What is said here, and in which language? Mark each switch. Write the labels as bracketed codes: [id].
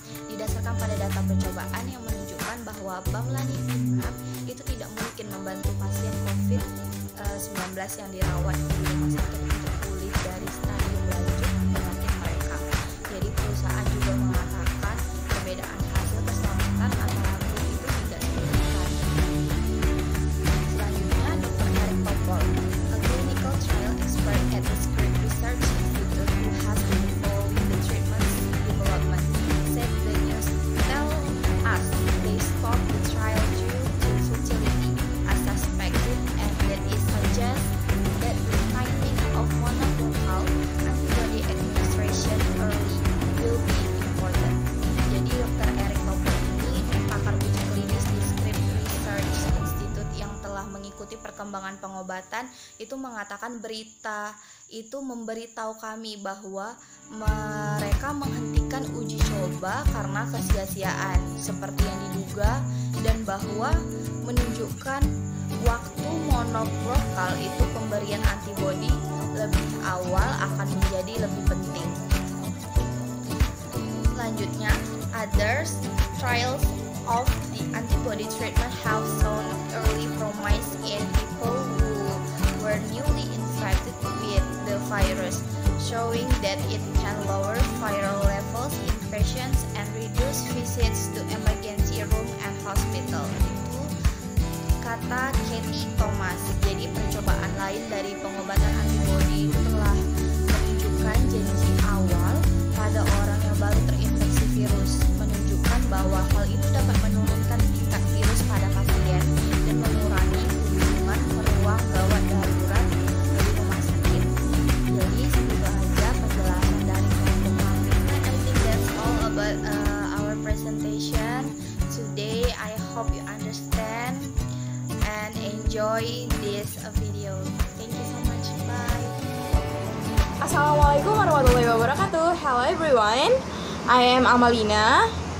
[id] Didasarkan pada data percobaan yang menunjukkan bahwa bamlanivimab itu tidak mungkin membantu pasien COVID-19 yang dirawat di rumah sakit untuk pulih dari stadium lanjut penyakit mereka. Jadi perusahaan juga mengatakan perbedaan hasil keselamatan antara grup itu tidak signifikan. Selanjutnya, Dr. [en] Eric Topol, a clinical trial expert at the Scripps Research Institute who has been involved in the treatment's development, said the news tell us they stopped the trial due to futility as suspected, and that it suggests that the finding of monoclonal antibody administration early will be important. [id] Jadi Dr. Eric Topol ini pakar uji klinis di Scripps Research Institute yang telah mengikuti perkembangan pengobatan itu mengatakan berita itu memberitahu kami bahwa mereka menghentikan uji coba karena kesia-siaan seperti yang diduga, dan bahwa menunjukkan waktu monoklonal itu pemberian antibodi lebih awal akan menjadi lebih penting. [en] Selanjutnya, others trials of the antibody treatment have shown early promise in people who were newly infected with the virus, showing that it can lower viral levels in patients and reduce visits to emergency room and hospital. [id] Itu kata Katie Thomas. Jadi percobaan lain dari pengobatan antibodi itu telah menunjukkan janji awal pada orang yang baru terinfeksi virus, menunjukkan bahwa hal itu dapat menurunkan tingkat virus pada pasien dan mengurangi kunjungan ke ruang gawat darurat dari rumah sakit. Jadi semoga aja penjelasan dari kelompok kami. [en] I think that's all about our presentation today. I hope you understand and enjoy this video. Thank you so much. Bye. [ar] Assalamualaikum warahmatullahi wabarakatuh. [en] Hello everyone, I am Amalina.